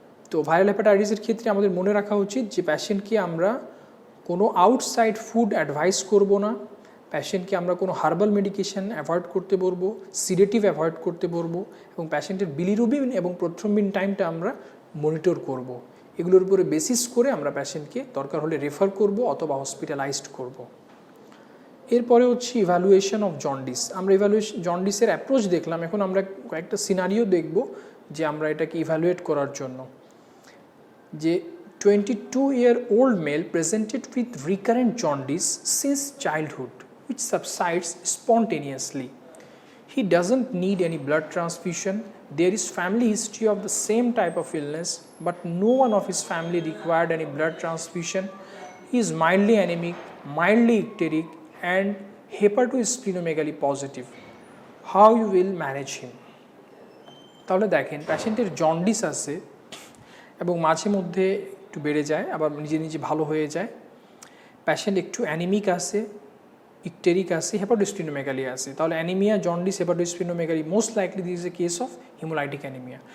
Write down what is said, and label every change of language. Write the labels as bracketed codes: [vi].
[bn] তো ভাইরাল হেপাটাইটিসের ক্ষেত্রে আমাদের মনে রাখা উচিত যে পেশেন্টকে আমরা কোনো আউটসাইড ফুড অ্যাডভাইস করব না, পেশেন্টকে আমরা কোনো হার্বাল মেডিকেশন অ্যাভয়েড করতে বলবো, সিডেটিভ অ্যাভয়েড করতে বলবো, এবং পেশেন্টের বিলিরুবিন এবং প্রথ্রম্বিন টাইমটা আমরা মনিটর করব। এগুলোর উপরে বেসিস করে আমরা পেশেন্টকে দরকার হলে রেফার করব অথবা হসপিটালাইজড করব। এরপরে হচ্ছে ইভ্যালুয়েশন অফ জন্ডিস। আমরা জন্ডিসের অ্যাপ্রোচ দেখলাম, এখন আমরা কয়েকটা সিনারিও দেখব যে আমরা এটাকে ইভ্যালুয়েট করার জন্য। [en] যে 22-year-old male presented with recurrent jaundice since childhood, which subsides spontaneously. He doesn't need any blood transfusion. There is family history of the same type of illness, but no one of his family required any blood transfusion. He is mildly anemic, mildly icteric, and hepatosplenomegaly positive. How you will manage him? [bn] তাহলে দেখেন পেশেন্টের jaundice আছে এবং মাঝে মধ্যে একটু বেড়ে যায়, আবার নিজে নিজে ভালো হয়ে যায়। পেশেন্ট একটু অ্যানিমিক আছে, ইকটেরিক আছে, হেপাটোস্প্লিনোমেগালি আছে। [en] তাহলে anaemia, jaundice, hepatosplenomegaly, most likely this is a case of haemolytic anaemia.